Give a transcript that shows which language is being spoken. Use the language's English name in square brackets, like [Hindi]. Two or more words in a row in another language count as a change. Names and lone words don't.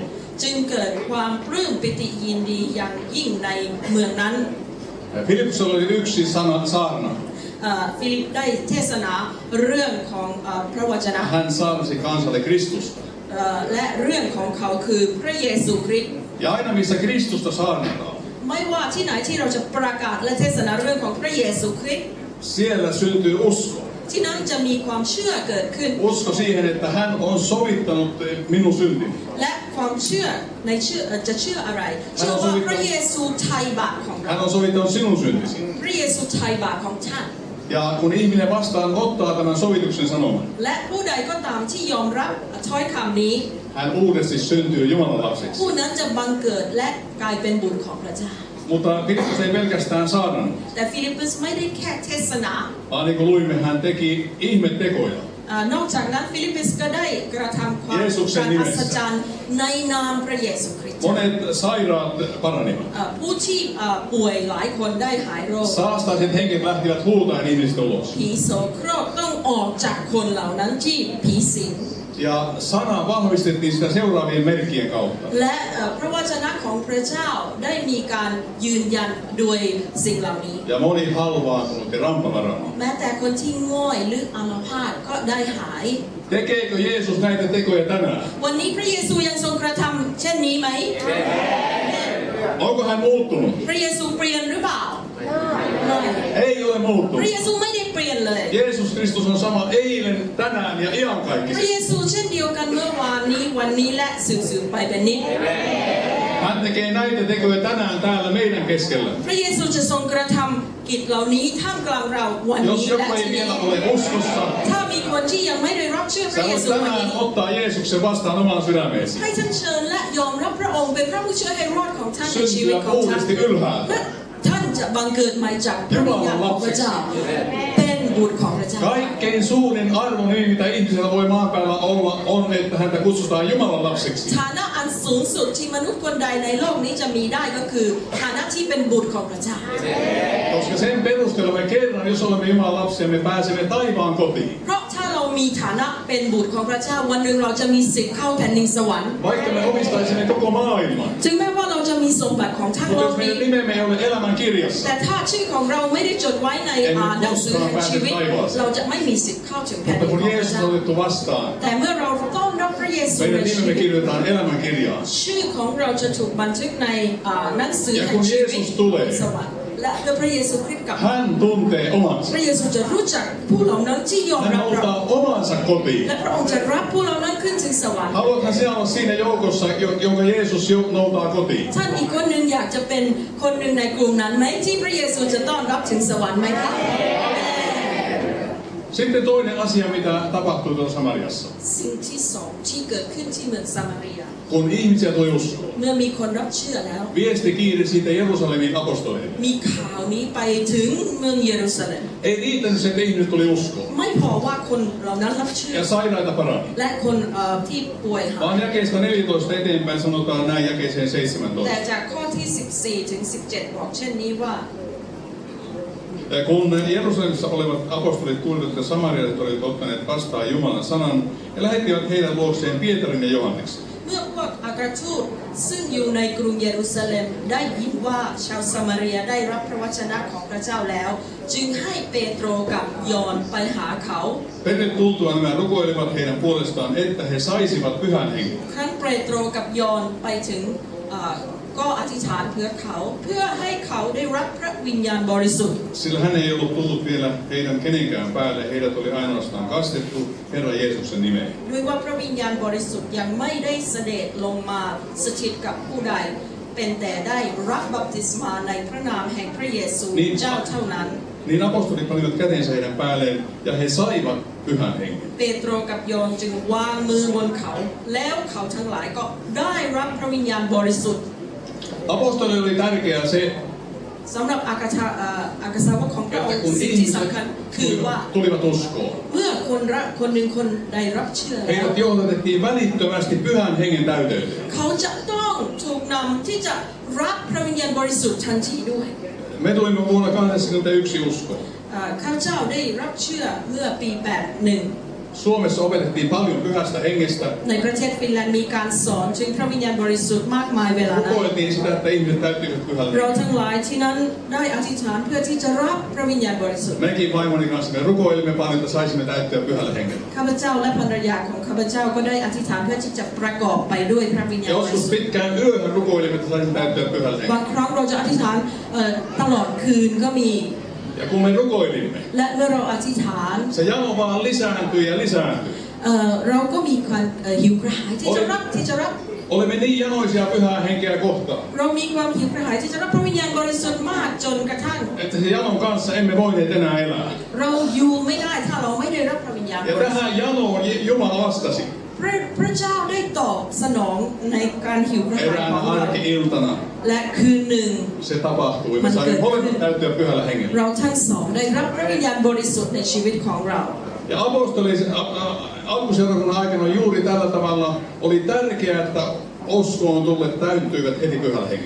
[Thai] จึงเกิดความปลื้มปิติยินดีอย่างยิ่งในเมืองนั้น [Finnish] Filippuksella oli yksi saarna. [Thai] ฟิลิปได้เทศนาเรื่องของพระวจนะ [Finnish] Hän saarnasi kansalle Kristusta. [Thai] และเรื่องของเขาคือพระเยซูคริสต์ [Finnish] Ja aina missä Kristusta saarnataan, [Thai] ไม่ว่าที่ไหนที่เราจะประกาศและเทศนาเรื่องของพระเยซูคริสต์ [Finnish] siellä syntyy usko. [Thai] ที่นั่นจะมีความเชื่อเกิดขึ้น [Finnish] Usko siihen, että hän on sovittanut minun syntini. [Thai] และความเชื่อในจะเชื่ออะไรเชื่อว่าพระเยซูไถ่บาปของเรา [Finnish] Hän on sovittanut sinun syntisi. [Thai] พระเยซูไถ่บาปของท่าน [Finnish] Ja kun ihminen vastaan ottaa tämän sovituksen sanoman, [Thai] และผู้ใดก็ตามที่ยอมรับถ้อยคำนี้ [Finnish] hän uudesti syntyy Jumalan lapseksi. [Thai] ผู้นั้นจะบังเกิดและกลายเป็นบุตรของพระเจ้า [Finnish] Mutta Filippus ei pelkästään saarnannut, [Thai] แต่ฟิลิปปุสไม่ได้แค่เทศนา [Finnish] vaan niin kuin luimme, hän teki ihmetekoja. [Thai] นอกจากนั้นฟิลิปปุสก็ได้กระทำความการอัศจรรย์ในนามพระเยซูคริสต์ [Finnish] Monet sairaat paranivat. [Thai] ผู้ที่ป่วยหลายคนได้หายโรค [Finnish] Saastaiset henget lähtivät huutaen ihmistä ulos. [Thai] ผีโสโครกต้องออกจากคนเหล่านั้นที่ผีสิง [Finnish] Ja Ja sana vahvistettiin sitä seuraavien merkkien kautta. [Thai] และพระวจนะของพระเจ้าได้มีการยืนยันโดยสิ่งเหล่านี้ [Finnish] Ja moni halvaantunut ja rampavarama. [Thai] แม้แต่คนที่ง่อยหรืออัมพาตก็ได้หาย [Finnish] Tekeekö Jeesus näitä tekoja tänään? [Thai] วันนี้พระเยซูยังทรงกระทำเช่นนี้ไหม [Finnish] Onko hän muuttunut? [Thai] พระเยซูเปลี่ยนหรือเปล่า [Finnish] Ei ole [Thai] พ [Finnish] muuttunut. [Thai] ระเยซูไม่ได้เปลี่ยนเลย [Finnish] Jeesus Kristus on sama eilen, tänään ja [Thai] พระ [Finnish] iankaikkisesti. [Thai] เยซูเช่นเดียวกันเมื่อวานนี้วันนี้และสืบไปเป็นนิจ [Finnish] Hän tekee näitä tekoja tänään täällä meidän keskellä. [Thai] พระเยซูจะทรงกระทำกิจเหล่านี้ท่ามกลางเราวัน [Finnish] Jos [Thai] นี้และ [Finnish] joku [Thai] ที่ [Finnish] ei [Thai] นี้ [Finnish] vielä ole uskossa, [Thai] ถ้ามีคนที่ยังไม่ได้รับเชื่อพ [Finnish] sä [Thai] ระเย [Finnish] voit [Thai] ซูวัน [Finnish] tänään [Thai] นี้ [Finnish] ottaa Jeesuksen vastaan omaan sydämeesi. [Thai] ให้ท่านเชิญและยอมรับพระองค์เป็นพระผู้ช่วยให้รอดของท่านในชีวิต [Finnish] Syntyä [Thai] ของท่าน [Finnish] uudesti ylhäältä. [Thai] และท่านจะบังเกิดใหม่จากพระวิญญาณของพระเจ้าเป็นบุตรของพระเจ้า [Finnish] Kaikkein suurin arvonimi, mitä ihmisellä voi maan päällä olla, on, että häntä kutsutaan Jumalan lapsiksi. [Thai] ฐานะอันสูงสุดที่มนุษย์คนใดในโลกนี้จะมีได้ก็คือฐานะที่เป็นบุตรของพระเจ้า [Finnish] Koska sen perusteella me kerran, jos olemme Jumalan lapsia, me pääsemme taivaan kotiin. [Thai] เพราะถ้าเรามีฐานะเป็นบุตรของพระเจ้าวันหนึ่งเราจะมีสิทธิ์เข้าแผ่นดินสวรรค์ [Finnish] Vaikka me omistaisimme koko maailman. [Thai] ถึงแม้ว่าเราจะมีสมบัติของทั้ง [Finnish] Mutta [Thai] โล [Finnish] jos [Thai] กนี้ [Finnish] meidän nimemme ei ole elämän kirjassa, [Thai] แต่ถ้าชื่อของเราไม่ได้จดไว้ในหนังสือแห่งชีวิตเราจะไม่มีสิทธิ์เข้าถึงแผ่น [Finnish] mutta [Thai] ดินข [Finnish] kun [Thai] องพระ [Finnish] Jeesus [Thai] เจ้า [Finnish] on otettu vastaan, [Thai] แต่เมื่อเราต้อนรับพระเยซู [Finnish] meidän [Thai] ในชี [Finnish] nimemme [Thai] วิต [Finnish] kirjoitetaan elämän kirjaan. [Thai] ชื่อของเราจะถูกบันทึกในหนังสือ [Finnish] Ja [Thai] แห่ง [Finnish] kun [Thai] ชีวิต [Finnish] Jeesus tulee, [Thai] สวรรค์และเมื่อพระเยซูคริสต์กลับมา [Finnish] hän tuntee omansa. [Thai] พระเยซูจะรู้จักผู้เหล่านั้นที่ยอม [Finnish] Hän [Thai] รับเรา [Finnish] ottaa omansa kotiin. [Thai] และพระองค์จะรับผู้เหล่านั้นขึ้นถึงสวรรค์ [Finnish] Haluathan sinä olla siinä joukossa, jonka Jeesus jo noutaa kotiin? [Thai] ท่านอีกคนหนึ่งอยากจะเป็นคนหนึ่งในกลุ่มนั้นไหมที่พระเยซูจะต้อนรับถึงสวรรค์ไหมคะ [Finnish] Sitten toinen asia, mitä tapahtui tuolla Samariassa. [Thai] สิ่งที่สองที่เกิดขึ้นที่เมืองซามารีย [Finnish] Kun ihmisiä tuli uskoon, [Thai] เมื่อมีคนรับเชื่อแล้ว [Finnish] viesti kiiri siitä Jerusalemin apostolille. [Thai] มีข่าวนี้ไปถึงเมืองเยรูซาเล็ม [Finnish] Ei riittänyt se, että ihmiset tuli uskoon [Thai] ไม่พอว่าคนเหล่านั้นรับเชื่อ [Finnish] ja sairaita parani. [Thai] และคนที่ป่วยหาย [Finnish] Vaan jakeesta 14 eteenpäin sanotaan näin jakeeseen [Thai] แต่ [Finnish] 17. [Thai] จากข้อที่14ถึง17บอกเช่นนี้ว่า [Finnish] Kun Jerusalemissa olevat apostolit kuulivat, että samarialaiset olivat ottaneet vastaan Jumalan sanan ja lähettivät heidän luokseen Pietarin ja Johanneksen. [Thai] เมื่อพวกอัครทูตซึ่งอยู่ในกรุงเยรูซาเล็มได้ยินว่าชาวซามารียได้รับพระวจนะของพระเจ้าแล้วจึงให้เปโตรกับยอห์นไปหาเขา [Finnish] Perille tultua nämä rukoilivat heidän puolestaan, että he saisivat pyhän hengen. [Thai] ครั้นเปโตรกับยอห์นไปถึงก็อธิษฐานเพื่อเขาเพื่อให้เขาได้รับพระวิญญาณบริสุทธิ์ [Finnish] Sillä hän ei ollut tullut vielä heidän kenenkään päälle, heidät oli ainoastaan kastettu Herran Jeesuksen nimeen. [Thai] ด้วยว่าพระวิญญาณบริสุทธิ์ยังไม่ได้เสด็จลงมาสถิตกับผู้ใดเป็นแต่ได้รับบัพติศมาในพระนามแห่งพระเยซูเจ้าเท่านั้น [Finnish] Niin apostolit panivat kätensä heidän päälleen ja he saivat pyhän hengen. [Thai] เปโตรกับยอห์นจึงวางมือบนเขาแล้วเขาทั้งหลายก็ได้รับพระวิญญาณบริสุทธิ์ [Finnish] Apostolille oli tärkeää se, [Thai] สำหรับอากาสาวกของพระอง [Finnish] että [Thai] ค์ [Finnish] kun [Thai] สิ่งที่ [Finnish] ihmiset [Thai] สำคัญคือว่า [Finnish] tulivat uskoon, [Thai] เมื่อคนหนึ่งคนได้รับเชื่อแล้ว [Finnish] heidät johdatettiin välittömästi pyhän hengen täyteyteen. [Thai] เขาจะต้องถูกนำที่จะรับพระวิญญาณบริสุทธิ์ทันทีด้วย [Finnish] Me tulimme vuonna 1981 uskoon. [Thai] ข้าพเจ้าได้รับเชื่อเมื่อปี 81 [Finnish] Suomessa opetettiin paljon pyhästä hengestä. [Thai] ในประเทศฟินแลนด์มีการสอนถึงพระวิญญาณบริสุทธิ์มากมายเวลานั้น [Finnish] Rukoiltiin sitä, että ihmiset täyttyivät pyhällä [Thai] เรา [Finnish] hengellä. [Thai] ทั้งหลายที่นั้นได้อธิษฐานเพื่อที่จะรับพระวิญญาณบริสุทธิ์ [Finnish] Mekin vaimoni kanssa me rukoilimme paljon, että saisimme täyttyä pyhällä hengellä. [Thai] ข้าพเจ้าและภรรยาของข้าพเจ้าก็ได้อธิษฐานเพื่อที่จะประกอบไปด้วยพระวิญญาณบริ [Finnish] Joskus [Thai] สุทธิ์ [Finnish] pitkään yöhön rukoilimme, että saisimme täyttyä pyhällä [Thai] บาง [Finnish] hengellä. [Thai] ครั้งเราจะอธิษฐานตลอดคืนก็มี [Finnish] Ja kun me rukoilimme, [Thai] และเมื่อเราอธิษฐาน [Finnish] se jano vaan lisääntyi ja lisääntyi. [Thai] เราก็มีความหิวกระหายที่จะรับ [Finnish] Olemme niin janoisia pyhää henkeä kohtaan, [Thai] เรามีความหิวกระหายที่จะรับพระวิญญาณบริสุทธิ์มากจนกระทั่ง [Finnish] että se janon kanssa emme voineet enää elää. [Thai] เราอยู่ไม่ได้ถ้าเราไม่ได้รับพระวิญญาณบ [Finnish] Ja [Thai] ริสุทธิ์ [Finnish] tähän janoon Jumala vastasi [Thai] พระเจ้าได้ตอบสนองในการหิวกระหายข [Finnish] eräänä [Thai] องเรา [Finnish] arki-iltana. [Thai] และคืนหนึ่ง [Finnish] Se tapahtui. Me saimme molemmat täyttyä pyhällä hengellä. [Thai] เราทั้งสองได้รับพระวิญญาณบริสุทธิ์ในชีวิตของเรา [Finnish] Ja apostolisen alkuseurakunnan aikana juuri tällä tavalla oli tärkeää, että uskoon tulleet täyttyivät heti pyhällä hengellä.